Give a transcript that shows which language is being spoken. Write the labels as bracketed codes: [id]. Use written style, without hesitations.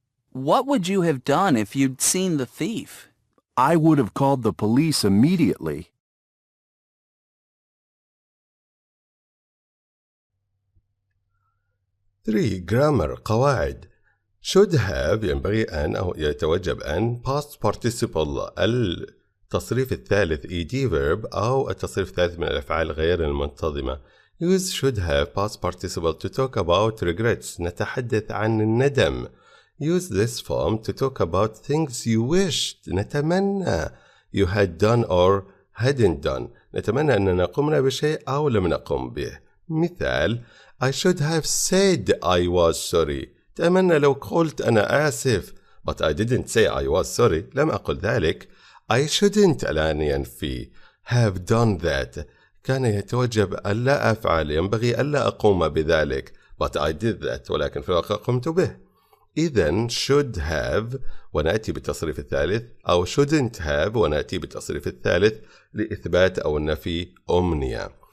[en] What would you have done if you'd seen the thief? I would have called the police immediately. Three. Grammar قواعد. should have [ar] ينبغي أن أو يتوجب أن [en] past participle [ar] التصريف الثالث [en] ed verb [ar] أو التصريف الثالث من الأفعال غير المنتظمة. [en] use should have past participle to talk about regrets [ar] نتحدث عن الندم. [en] use this form to talk about things you wished [ar] نتمنى [en] you had done or hadn't done [ar] نتمنى أننا قمنا بشيء أو لم نقم به. [en] مثال I should have said I was sorry [ar] أتمنى لو قلت أنا آسف [en] but I didn't say I was sorry [ar] لم أقل ذلك. [en] I shouldn't [ar] الآن ينفي [en] have done that [ar] كان يتوجب ألا أفعل ينبغي ألا أقوم بذلك [en] but I did that [ar] ولكن في الواقع قمت به. إذن [en] should have [ar] ونأتي بالتصريف الثالث أو [en] shouldn't have [ar] ونأتي بالتصريف الثالث لإثبات أو النفي أمنية.